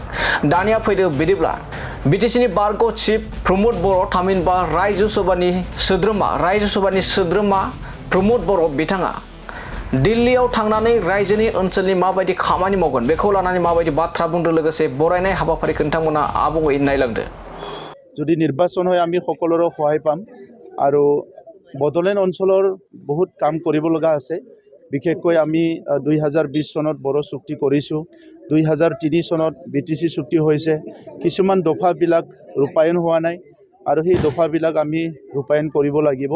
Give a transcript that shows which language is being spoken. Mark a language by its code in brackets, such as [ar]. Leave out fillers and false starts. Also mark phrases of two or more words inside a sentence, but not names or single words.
[brx] दानिया फैदो बिदिब्ला बिटिसिनि बारग' चिफ प्रमद बर' थामहिनबा रायजो सभानि सोद्रोमा प्रमद बर' बिथाङा दिल्लीयाव थांनानै रायजोनि ओनसोलनि माबायदि खामानि मावगोन बेखौ लानानै माबायदि बाथ्रा बुंदों लोगोसे बरायनाय हाबाफारिखौ नोंथांमोना आबुङै नायलांदो। [as] যদি নিৰ্বাচন হয় আমি সকলোৰে সহায় পাম আৰু বড়োলেণ্ড অঞ্চলৰ বহুত কাম কৰিব লগা আছে। বিশেষকৈ আমি 2020 চনত বড়ো চুক্তি কৰিছোঁ, 2003 চনত বিটিচি চুক্তি হৈছে, কিছুমান দফাবিলাক ৰূপায়ণ হোৱা নাই আৰু সেই দফাবিলাক আমি ৰূপায়ণ কৰিব লাগিব।